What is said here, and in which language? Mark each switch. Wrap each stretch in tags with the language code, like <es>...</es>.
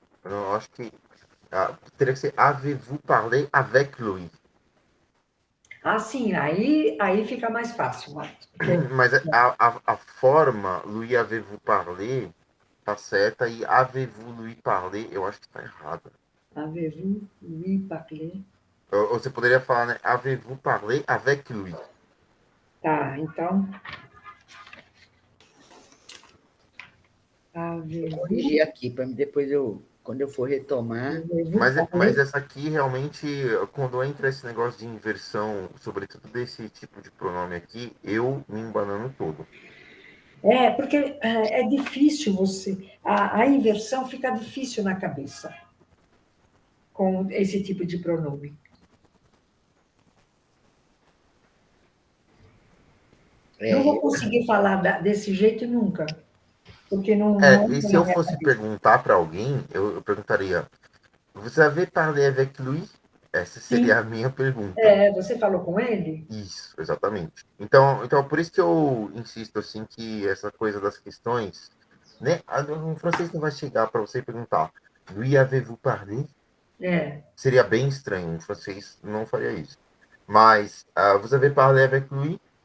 <pt>Eu acho que teria que ser</pt> <fr>avez-vous parlé avec Louis.</fr> <pt>Ah, sim, aí fica mais fácil, Marcos. Mas a forma</pt> <fr>Louis avez-vous parlé</fr> <pt>tá certa e</pt> <fr>avez-vous Louis parlé</fr> <pt>eu acho que tá errada.</pt> <fr>Avez-vous Louis parlé?</fr> <pt>Ou você poderia falar, né?</pt> <fr>Avez-vous parlé avec Louis?</fr> <pt>Tá, então. Vou corrigir aqui, para depois quando eu for retomar. Mas essa aqui realmente, quando entra esse negócio de inversão, sobretudo desse tipo de pronome aqui, eu me embanando todo. Porque é difícil você. A inversão fica difícil na cabeça com esse tipo de pronome. Não vou conseguir falar desse jeito nunca. Porque não. E se eu fosse perguntar para alguém, eu perguntaria:</pt> <fr>Vous avez parlé avec Louis?</fr> <pt>Essa seria Sim. a minha pergunta. Você falou com ele? Isso, exatamente. Então, por isso que eu insisto assim que essa coisa das questões, né? Um francês não vai chegar para você e perguntar:</pt> <fr>Louis avez-vous parlé?</fr> <pt>Seria bem estranho. Um francês não faria isso. Mas</pt> <fr>vous avez parlé avec Louis?</fr>